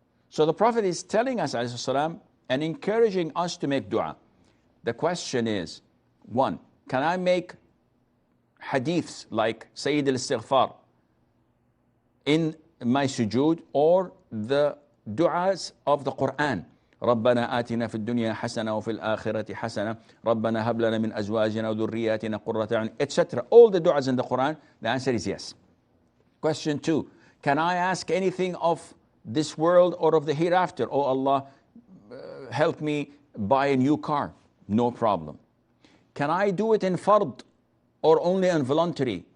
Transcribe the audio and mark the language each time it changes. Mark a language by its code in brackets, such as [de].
[en] So the Prophet is telling us, alayhi salam, and encouraging us to make dua. The question is, one, can I make hadiths like Sayyid al-Istighfar in my sujood, or the du'as of the Quran? [ar] ربنا آتنا في الدنيا حسنة وفي الآخرة حسنة ربنا هب لنا من أزواجنا وذرياتنا قرة أعين, etc. [en] All the du'as in the Quran, the answer is yes. Question 2, can I ask anything of this world or of the hereafter? Oh Allah, help me buy a new car. No problem. Can I do it in fard or only in voluntary?